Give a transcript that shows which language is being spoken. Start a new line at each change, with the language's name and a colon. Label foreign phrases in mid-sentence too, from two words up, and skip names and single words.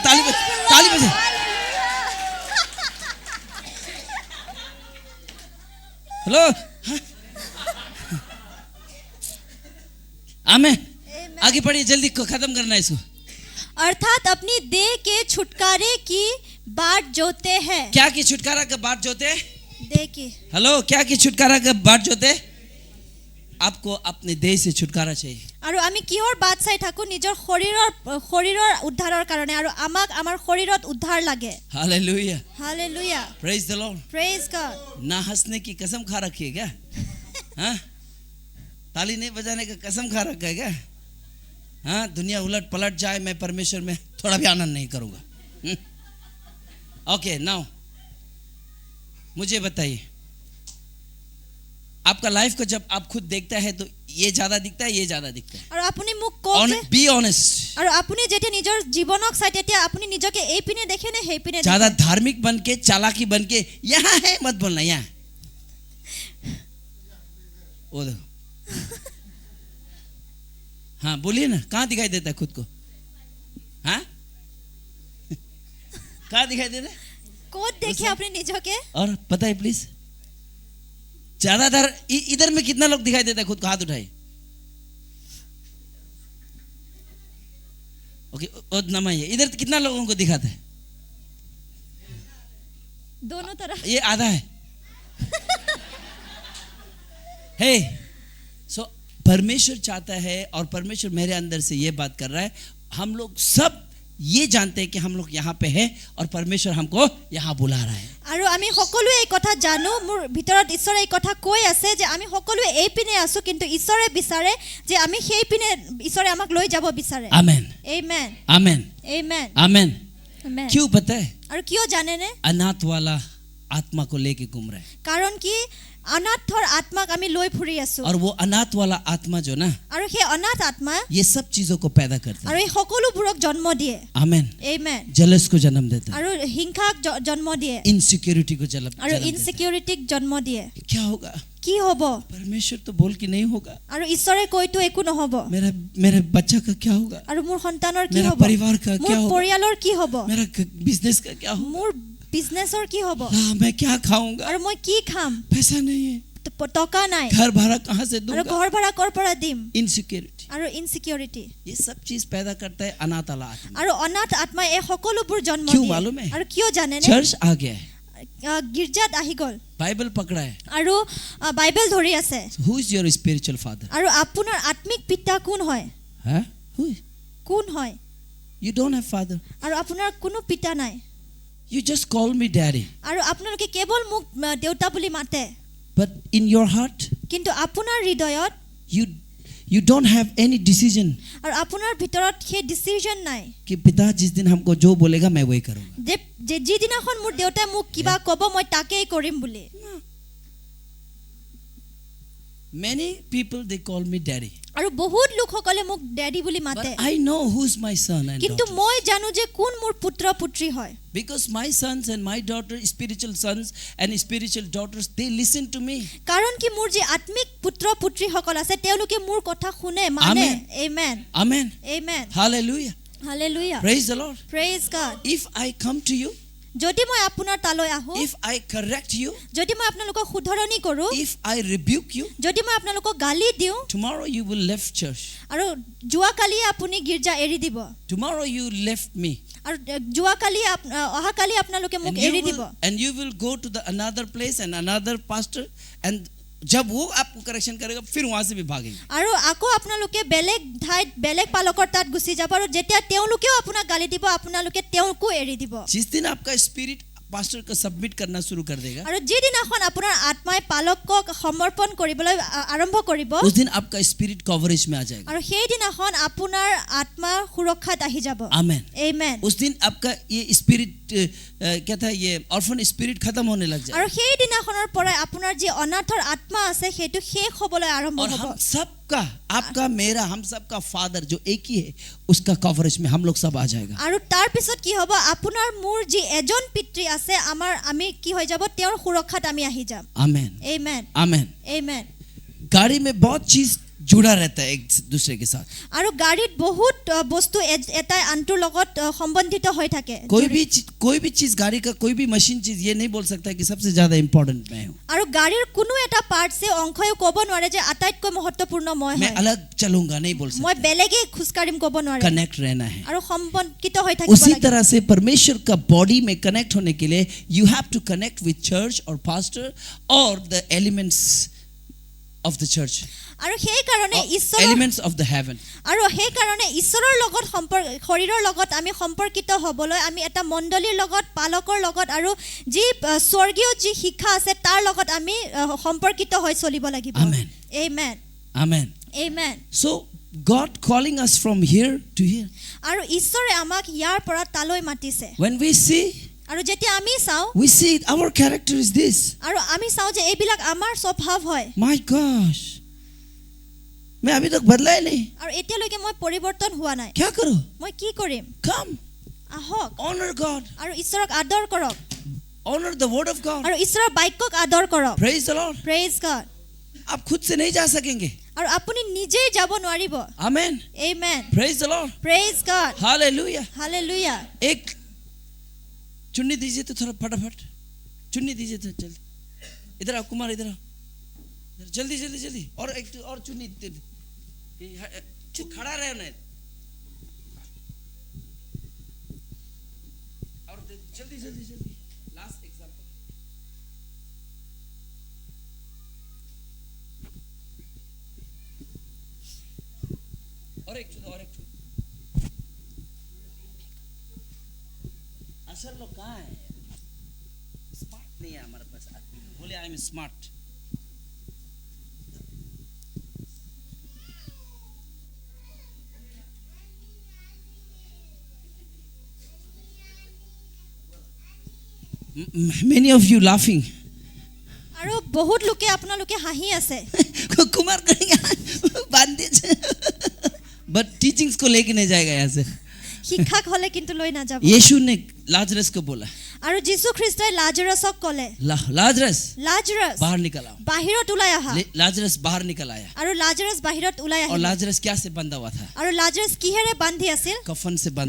Hindi: ताली बजे। हेलो, आमेन। आगे पढ़िए, जल्दी खत्म करना है इसको। अर्थात अपनी देह के छुटकारे की बाट जोते हैं। क्या की छुटकारा का बाट जोते हैं? देह की। हेलो, क्या की छुटकारा का बाट जोते? आपको अपने देह से छुटकारा चाहिए।
Assamese: আৰু আমি কিহৰ বাট চাই থাকো? নিজৰ শৰীৰৰ উদ্ধাৰৰ কাৰণে। আৰু আমাক আমাৰ শৰীৰত উদ্ধাৰ লাগে।
Hindi: हालेलुया, हालेलुया।
English: praise the Lord. praise God.
Hindi: ना हंसने की कसम खा रखी है क्या? हाँ, ताली नहीं बजाने का कसम खा रखा है क्या? हाँ, दुनिया उलट पलट जाए मैं परमेश्वर में थोड़ा भी आनंद नहीं करूंगा।
English: okay, now
Hindi: मुझे बताइए, आपका लाइफ को जब आप खुद देखता है तो ये ज्यादा दिखता है, ये ज्यादा दिखता है?
Assamese: আৰু আপুনি মোক কওক যে
English: be honest.
Assamese: আৰু আপুনি যেতিয়া নিজৰ জীৱনক চাই তেতিয়া আপুনি নিজকে এই পিনে দেখে নে সেই পিনে?
Hindi: ज्यादा धार्मिक बन के, चालाकी बन के यहाँ है मत बोलना। यहाँ वो देखो। हाँ बोलिए ना, कहाँ दिखाई देता है खुद को? हाँ, कहाँ दिखाई देता है?
Assamese: ক'ত দেখে আপুনি নিজকে?
Hindi: और पता है प्लीज, ज्यादातर इधर में कितना लोग दिखाई देता है खुद को? हाथ उठाए। ओके, नमाइए। इधर कितना लोगों को दिखाता है? दोनों तरफ। ये आधा है। हे, सो परमेश्वर चाहता है और परमेश्वर मेरे अंदर से ये बात कर रहा है। हम लोग सब ये जानते हैं कि हम लोग यहाँ पे हैं और परमेश्वर हमको यहाँ बुला रहा है।
Assamese: আৰু আমি সকলোৱে এই কথা জানো, মোৰ ভিতৰত ঈশ্বৰে এই কথা কৈ আছে যে আমি সকলোৱে এই পিনে আছো, কিন্তু ঈশ্বৰে বিচাৰে যে আমি সেই পিনে, ঈশ্বৰে আমাক লৈ যাব বিচাৰে।
Hindi: आमेन,
Assamese: আমেন,
Hindi: आमेन,
Assamese: আমেন,
Hindi: आमेन।
Assamese: আমেন।
Hindi: क्यों पता है?
Assamese: আৰু কিয় জানেনে?
Hindi: अनाथ वाला आत्मा को लेके घूम रहा है।
Assamese: কাৰণ কি অনাথৰ আত্মাক আমি লৈ ফুৰি আছো।
Hindi: और वो अनाथ वाला आत्मा जो ना,
Assamese: আৰু সেই অনাথ আত্মা
Hindi: ये सब चीजों को पैदा करता
Assamese: আৰু
Hindi: है।
Assamese: এই সকলোবোৰক জন্ম দিয়ে।
Hindi: आमेन।
Assamese: আমেন।
Hindi: जलस को जन्म देता है,
Assamese: আৰু হিংসাক জন্ম দিয়ে
Hindi: इनसिक्योरिटी को जन्म
Assamese: আৰু
Hindi: देता है।
Assamese: ইনসিকিউৰিটিক জন্ম দিয়ে।
Hindi: क्या होगा?
Assamese: কি হ'ব
Hindi: परमेश्वर तो बोल के नहीं होगा,
Assamese: আৰু ঈশ্বৰে কৈতো একো নহ'ব
Hindi: मेरे बच्चा का क्या होगा,
Assamese: আৰু মোৰ সন্তানৰ কি
Hindi: मेरा
Assamese: হ'ব
Hindi: परिवार का
Assamese: মোৰ
Hindi: क्या होगा,
Assamese: পৰিয়ালৰ কি হ'ব
Hindi: मेरा बिजनेस का क्या होगा,
Assamese: মোৰ বিজনেছৰ কি হ'ব
Hindi: मैं क्या खाऊंगा,
Assamese: আৰু মই কি খাম
Hindi: पैसा नहीं है,
Assamese: টকা নাই
Hindi: घर भाड़ा कहाँ से
Assamese: আৰু
Hindi: दूंगा,
Assamese: ঘৰ ভাড়া কৰ পৰা দিম
Hindi: इनसिक्योरिटी,
Assamese: আৰু ইনसिকিউৰিটি
Hindi: ये सब चीज पैदा करता है अनाथ आत्मा।
Assamese: আৰু অনাথ আত্মাই এই সকলোবোৰ জন্ম
Hindi: क्यों
Assamese: দিয়ে
Hindi: मालूम है?
Assamese: আৰু কিয় জানেনে
Hindi: चर्च आ गया है,
Assamese: গীৰ্জাত আহি গ'ল
Hindi: बाइबल पकड़ा है,
Assamese: আৰু বাইবেল ধৰি আছে
English: who is your spiritual father,
Assamese: আৰু আপোনাৰ আত্মিক পিতা কোন হয়
Hindi: हाँ हु,
Assamese: কোন হয়
English: you don't have father,
Assamese: আৰু আপোনাৰ কোনো পিতা নাই
English: you just call me daddy,
Assamese: আৰু আপোনালোকে কেৱল মোক দেউতা বুলি মাতে
English: but in your heart
Assamese: কিন্তু আপোনাৰ হৃদয়ত
English: you don't have any decision
Assamese: আৰু আপোনাৰ ভিতৰত সেই ডিচিজন নাই
Hindi: कि पिता जिस दिन हमको जो बोलेगा मैं वही करूंगा।
Assamese: যে যিদিনাখন মোৰ দেউতাই মোক কিবা ক'ব মই তাকেই কৰিম বুলি
English: Many people they call me daddy,
Assamese: আৰু বহুত লোকসকলে মোক ডেডি বুলি মাতে
English: but I know who's my son and
Assamese: কিন্তু
English: daughter,
Assamese: মই জানো যে কোন মোৰ পুত্ৰ পুত্ৰী হয়
English: because my sons and my daughter, spiritual sons and spiritual daughters, they listen to me.
Assamese: কাৰণ কি মোৰ যে আত্মিক পুত্ৰ পুত্ৰীসকল আছে তেওঁলোকে মোৰ কথা শুনে মানে
English: Amen.
Assamese: আমেন
English: Amen,
Assamese: আমেন
English: hallelujah,
Assamese: হালেলুয়া
English: praise the Lord. praise God If I come to you, যদি মই আপোনাৰ তালৈ আহো if I correct you, যদি মই আপোনালোকক শুধৰণি কৰো if I rebuke you, যদি মই আপোনালোকক গালি দিওঁ tomorrow you will left church, আৰু যোৱাকালি আপুনি গীৰ্জা এৰি দিব tomorrow you left me, আৰু যোৱাকালি অহাকালি আপোনালোকে মোক এৰি দিব and you will go to the another place and another pastor, and
Hindi: जब वो आपको करेक्शन करेगा फिर वहां से भी भागेंगे।
Assamese: আৰু আকৌ আপোনালোকে বেলেগ ঠাইত বেলেগ পালকৰ তাত গুচি যাব আৰু যেতিয়া তেওঁলোকেও আপোনাক গালি দিব আপোনালোকে তেওঁকো এৰি দিব
Hindi: जिस दिन आपका
English: spirit pastor
Hindi: को सबमिट करना शुरू कर देगा,
Assamese: আৰু যিদিনাখন আপোনাৰ আত্মাই পালকক সমৰ্পণ কৰিবলৈ আৰম্ভ কৰিব
Hindi: उस दिन आपका स्पिरिट कवरेज में आ जाएगा।
Assamese: আৰু সেইদিনাখন আপোনাৰ আত্মা সুৰক্ষাত আহি যাব
Hindi: आमेन।
Assamese: আমেন
Hindi: उस दिन आपका ये स्पिरिट क्या था, ये
English: orphan spirit
Hindi: खत्म होने लग जाएगा,
Assamese: আৰু সেইদিনাখনৰ পৰাই আপোনাৰ যি অনাথৰ আত্মা আছে সেইটো শেষ হ'বলৈ আৰম্ভ
Hindi: और
Assamese: হ'ব
Hindi: हम सबका, आपका मेरा, हम सबका फादर जो एक ही है उसका कवरेज में हम लोग सब आ जाएगा।
Assamese: আৰু তাৰ পিছত কি হ'ব আপোনাৰ মোৰ যি এজন পিতৃ আছে আমি কি হৈ যাব তেওঁৰ সুৰক্ষাত আমি আহি যাম
Hindi: आमेन,
Assamese: আমেন
Hindi: आमेन।
Assamese: আমেন
Hindi: गाड़ी में बहुत चीज जुड़ा रहता है एक दूसरे के साथ,
Assamese: আৰু গাড়ীত বহুত বস্তু এটাই আনটোৰ লগত সম্বন্ধিত হৈ থাকে
Hindi: कोई भी चीज गाड़ी का कोई भी मशीन चीज ये नहीं बोल सकता कि सबसे ज्यादा इंपॉर्टेंट मैं हूँ,
Assamese: আৰু গাড়ীৰ কোনো এটা পাৰ্টছে অংশয়ো ক'ব নোৱাৰে যে আটাইতকৈ মহত্বপূৰ্ণ মই
Hindi: मैं
Assamese: হয়
Hindi: अलग चलूंगा नहीं बोल
Assamese: মই
Hindi: सकता,
Assamese: বেলেগে খোজকাঢ়িম ক'ব নোৱাৰে
Hindi: कनेक्ट रहना है।
Assamese: আৰু সম্পৰ্কিত হৈ থাকিব
Hindi: उसी
Assamese: লাগে
Hindi: तरह से परमेश्वर का बॉडी में कनेक्ट होने के लिए
English: you have to connect with church
Hindi: और पास्टर और
English: the elements of the church,
Assamese: আৰু সেই কাৰণে ঈশ্বৰৰ
English: elements of the heaven.
Assamese: আৰু সেই কাৰণে ঈশ্বৰৰ লগত শৰীৰৰ লগত আমি সম্পৰ্কিত হ'বলৈ আমি এটা মণ্ডলীৰ লগত পালকৰ লগত আৰু যি স্বৰ্গীয় যি শিক্ষা আছে তাৰ লগত আমি সম্পৰ্কিত হৈ চলিব লাগিব
English: Amen.
Assamese: আমেন
English: Amen.
Assamese: আমেন
English: So God calling us from here to here.
Assamese: আৰু ঈশ্বৰে আমাক ইয়াৰ পৰা তালৈ মাতিছে
English: When we see,
Assamese: আৰু যেতিয়া আমি চাওঁ
English: we see our character is this.
Assamese: আৰু আমি চাওঁ যে এইবিলাক আমাৰ স্বভাৱ হয়
English: My gosh,
Hindi: मैं अभी तक बदला ही नहीं,
Assamese: আৰু এতিয়ালৈকে মই পৰিৱৰ্তন হোৱা নাই
Hindi: क्या करूं?
Assamese: মই কি কৰিম
English: Come,
Assamese: আহক
English: honor God,
Assamese: আৰু ঈশ্বৰক আদৰ কৰক
English: honor the word of God.
Assamese: আৰু ঈশ্বৰৰ বাক্যক আদৰ কৰক
English: Praise the Lord. praise God
Hindi: आप खुद से नहीं जा सकेंगे।
Assamese: আৰু আপুনি নিজেই যাব নোৱাৰিব
English: Amen.
Assamese: আমেন
English: Praise the Lord. praise God Hallelujah.
Hindi: हालेलुया एक चुन्नी दीजिए तो थोड़ा फटाफट, चुन्नी दीजिए तो जल्दी, इधर आओ कुमार, इधर आओ, जल्दी जल्दी जल्दी, और एक और चुन्नी खड़ा रहे ना, और जल्दी जल्दी जल्दी, लास्ट एग्जांपल, और एक चुदा, और एक चुदा। असर लोग कहाँ है? स्मार्ट नहीं है हमारे पास आदमी, बोले
English: I am smart. Many of you laughing.
Assamese: আৰু বহুত লোকে আপোনালোকে হাঁহি আছে
Hindi: कुमार करेंगे बांध दीजिए,
English: but teachings
Hindi: को लेके नहीं जाएगा यहाँ से।
Assamese: শিক্ষাক হলে কিন্তু লৈ নাযাব
Hindi: यीशु ने लाजरस को बोला,
Assamese: আৰু যীশু খ্ৰীষ্টই লাজৰাছক ক'লে
Hindi: लाजरस
Assamese: লাজৰাছ
Hindi: बाहर निकल आओ।
Assamese: বাহিৰত ওলাই আহা
Hindi: लाजरस बाहर निकल आया
Assamese: আৰু লাজৰাছ বাহিৰত ওলাই
Hindi: और
Assamese: আহিল
Hindi: लाजरस क्या से बंधा हुआ था?
Assamese: আৰু লাজৰাছ কিহেৰে বান্ধি আছিল
Hindi: कफन से बंधा